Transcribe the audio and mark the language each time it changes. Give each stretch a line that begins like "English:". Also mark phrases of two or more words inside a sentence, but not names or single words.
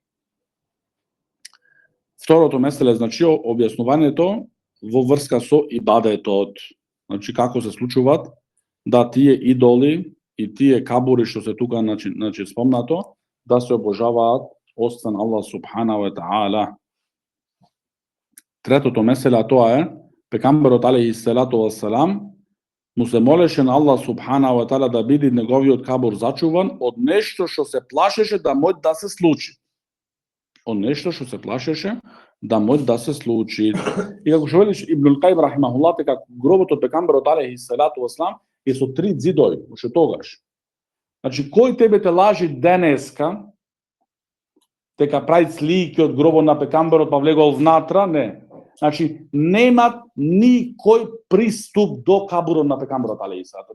Macedonian: Второто меселе, значи, објаснувањето во врска со ибадетот. Значи, како се случуваат да тие идоли и тие кабури што се тука, значи спомнато, да се обожаваат освен Аллах
Arabic: سبحانه وتعالى.
Macedonian: Третото меселе, тоа е, пекамберот
Arabic: عليه الصلاة والسلام
Macedonian: му се молеше на Аллах
Arabic: سبحانه وتعالى
Macedonian: да биде неговиот кабур зачуван од нешто што се плашеше да може да се случи. Од нешто што се плашеше да може да се случи. И како што вели Ибнул Каим рахимахуллах, дека гробот од пекамберот
Arabic: عليه الصلاة والسلام
Macedonian: е со 3 ѕидови, уште тогаш. Значи, кој тебе те лажи денеска, дека прави слики од гробот на пекамберот па влегол внатра, не. Значи, нема никој приступ до кабурот на пекамберот
Arabic: عليه الصلاة.